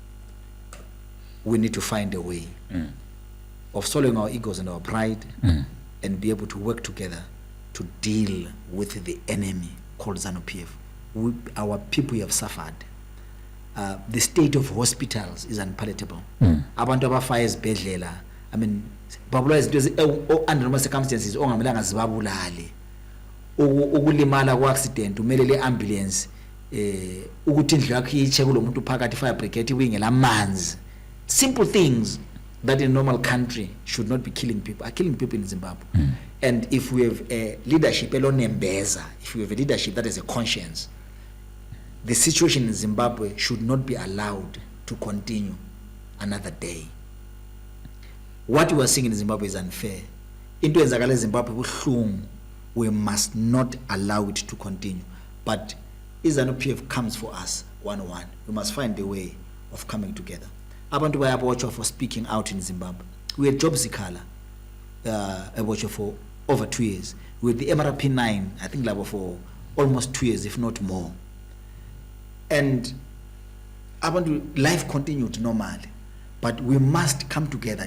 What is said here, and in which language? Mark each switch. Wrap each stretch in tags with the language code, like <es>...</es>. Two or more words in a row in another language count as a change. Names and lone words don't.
<en>We need to find a way of swallowing our egos and our pride and be able to work together to deal with the enemy called Zanu PF. Our people have suffered. The state of hospitals is unpalatable.</en> <nd>Abantu abafa ezibhedlela,</nd> <en>I mean,</en> <nd>babula izinto</nd> <en>under normal circumstances</en> <nd>ongamelanga zibabulale. Ukulimala kwa-accident umele le-ambulance ukuthi indlu yakho iyiche kulo muntu phakathi</nd> <en>fire brigade</en> <nd>ibingela amanzi.</nd> <en>Simple things that in a normal country should not be killing people are killing people in Zimbabwe. And if we have a leadership elonembeza, if we have a leadership that has a conscience, the situation in Zimbabwe should not be allowed to continue another day. What we are seeing in Zimbabwe is unfair.</en> <nd>Into enzakala Zimbabwe buhlungu.</nd> <en>We must not allow it to continue. But Zanu PF comes for us one-on-one. We must find a way of coming together.</en> <nd>Abantu bayabotshwa</nd> <en>for speaking out in Zimbabwe. We had Job Zikala abotshwa for over 2 years. We had the MRP 9, I think level for almost 2 years, if not more. And abantu, life continued normally. But we must come together.</en>